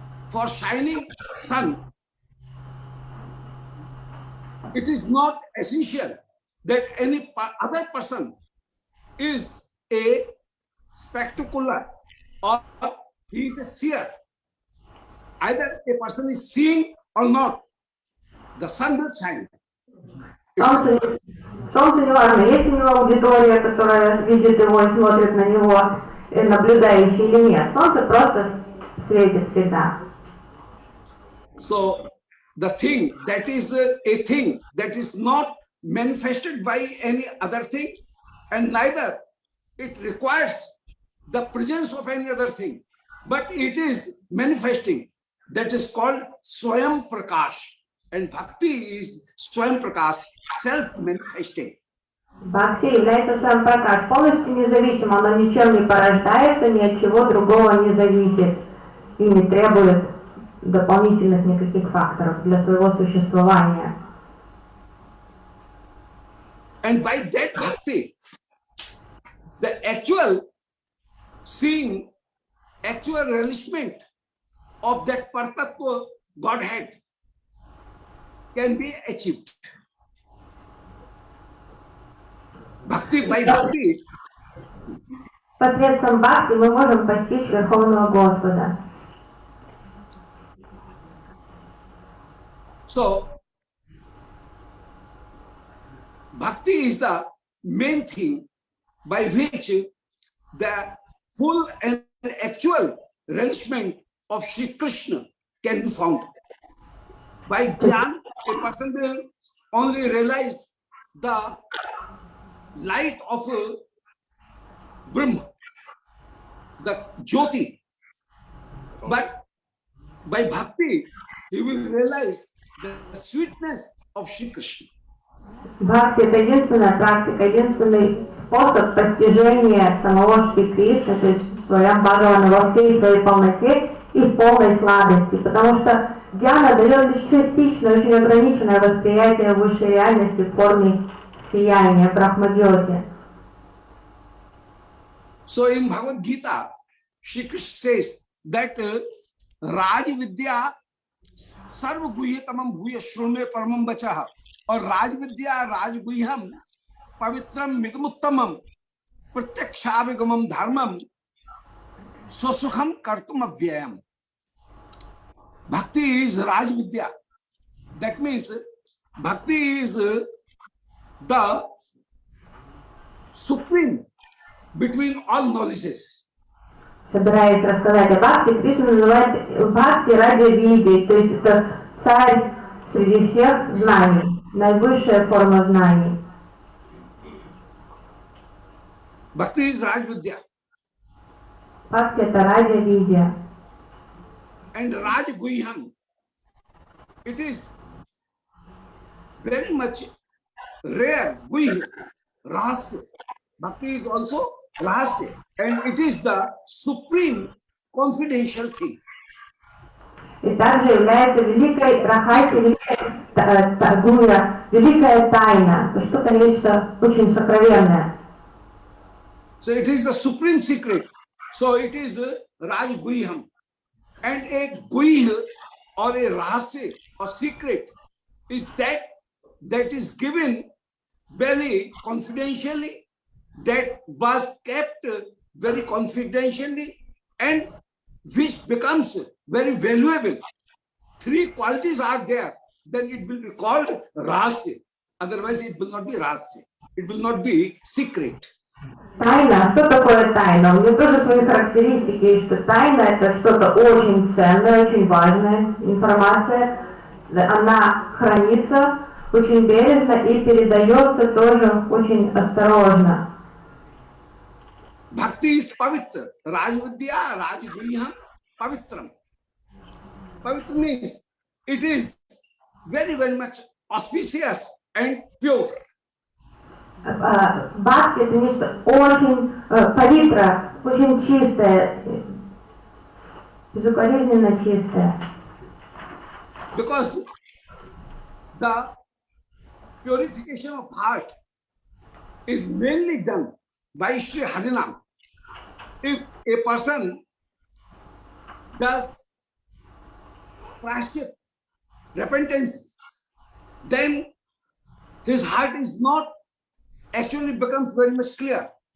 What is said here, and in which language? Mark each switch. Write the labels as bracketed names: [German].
[English] For shining sun, it is not essential that any other person is a spectacular or he is a seer. Either a person is seeing or not, the sun will shine. [Russian] Солнце не важно, есть у него аудитория, которая видит его и смотрит на него, наблюдающий или нет. Солнце просто светит всегда. [English] So the thing that is a thing that is not manifested by any other thing, and neither it requires the presence of any other thing, but it is manifesting. That is called Swayam Prakash, and Bhakti is Swayam Prakash, self-manifesting. [Russian] Бхакти является своим пракаш, полностью независимо, оно ничем не порождается, ни от чего другого не зависит и не требует дополнительных никаких факторов для своего существования. [English] And by that bhakti, the actual seeing, actual relishment of that Partatva Godhead can be achieved. Bhakti, by bhakti, [Russian] Посредством бхакти мы можем постичь Верховного Господа. [English] so bhakti is the main thing by which the full and actual relishment of Sri Krishna can be found. By Jnana, a person will only realize the light of Brahma, the Jyoti. But by bhakti, he will realize the sweetness of Sri Krishna. [Russian] Бхакти — это единственная практика, единственный способ постижения самого Шри Кришны, то есть своем Бхагавана во всей своей полноте и в полной сладости, потому что Дьяна дает лишь частичное, очень ограниченное восприятие высшей реальности в форме сияния, Брахма-джьоти. [English] So in Bhagavad Gita, Shri Krishna says that [Sanskrit] Raj Vidya Sarva Guhyatamam Bhuya Shrunve Paramam Vachaha, [English] or [Sanskrit] Raj Vidya Raj Guhyam Pavitram Midamuttamam Pratyakshavigamam Dharmam Swasukham Kartum Avyayam. [English] Bhakti is Raj Vidya. That means Bhakti is the supreme between all knowledges. [Russian] Собираясь рассказать о Бхакти, Кришна называет Бхакти ради види, то есть это царь среди всех знаний, наивысшая форма знаний. [English] Bhakti is Raj Vidya. [Russian] Бхакти — это ради види. [English] And Raj Guhyam, it is very much rare, Guhya, Rahasya. Bhakti is also Rahasya, and it is the supreme confidential thing. [Russian] И также является великой рахати, великая гуя, великая тайна, то что-то нечто очень сокровенное. [English] So it is the supreme secret. So it is Raj Guhyam. And a Guhya or a Rahasya or secret is that is given very confidentially, that was kept very confidentially, and which becomes very valuable. Three qualities are there, then it will be called Rahasya. Otherwise it will not be Rahasya. It will not be secret. [Russian] Тайна, что такое тайна? У нее тоже свои характеристики есть, что тайна — это что-то очень ценное, очень важная информация. Она хранится очень бережно и передается тоже очень осторожно. [English] Bhakti is pavitra. Raj Vidya, Raj Guhyam, pavitram. Pavitra means it is very, very much auspicious and pure. [Russian] Бхакти это нечто очень павитра, очень чистое, безукоризненно чистое. [English] Because the purification of heart is mainly done by Sri Harinam. If a person does prashchit, repentance, then his heart is not actually becomes very much clear.